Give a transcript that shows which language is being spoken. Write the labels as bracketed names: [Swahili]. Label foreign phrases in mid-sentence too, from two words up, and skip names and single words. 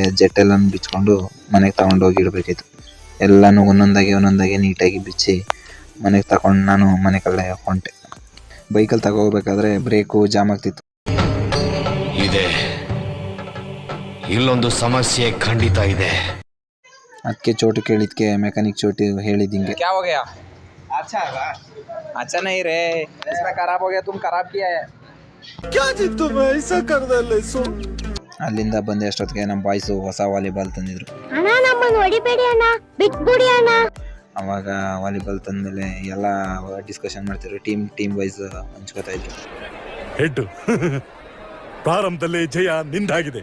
[Kannada] ಜೆಟ್ ಎಲ್ಲ ಬಿಚ್ಕೊಂಡು ಮನೆಗೆ ತಗೊಂಡೋಗಿ ಇಡಬೇಕಿತ್ತು. ಎಲ್ಲನೂ ಒಂದೊಂದಾಗಿ ನೀಟಾಗಿ ಬಿಚ್ಚಿ ಮನೆಗೆ ತಗೊಂಡು ನಾನು ಮನೆ ಕಡೆ ಹೊಂಟೆ. ಬೈಕಲ್ಲಿ ತಗೋಬೇಕಾದ್ರೆ [English] brake jam [Kannada] ಆಗ್ತಿತ್ತು. ಇದೆ, ಇಲ್ಲೊಂದು ಸಮಸ್ಯೆ ಖಂಡಿತ ಇದೆ. ಅದಕ್ಕೆ ಚೋಟು ಕೇಳಿದ್ಕೆ ಮೆಕ್ಯಾನಿಕ್ ಚೋಟು ಹೇಳಿದ್ದಿಂಗೆ, [Hindi] क्या हो गया? अच्छा है बा? अच्छा नहीं रे, इसमें खराब हो गया, तुम खराब किया है. क्या जिद्दू में ऐसा कर दे सो. [Kannada] ಅಲ್ಲಿಂದ ಬಂದೆ ಅಷ್ಟೊತ್ತಿಗೆ ನಮ್ಮ ಬಾಯ್ಸು ಹೊಸ ವಾಲಿಬಾಲ್ ತಂದಿದ್ರು. ಅಣ್ಣ ನಮ್ಮನ್ನು ಹೊಡಿಬೇಡಿ ಅಣ್ಣ, ಬಿಟ್ಬಿಡಿ ಅಣ್ಣ. ಅವಾಗ ವಾಲಿಬಾಲ್ ತಂದಮೇಲೆ ಎಲ್ಲ ಡಿಸ್ಕಷನ್ ಮಾಡ್ತಿದ್ರು. [English] team wise [Kannada] ಹಂಚ್ಕೋತಾ ಇದ್ರು. ಹೆಡ್ ಪ್ರಾರಂಭದಲ್ಲಿ ಜಯ ನಿಂದಾಗಿದೆ.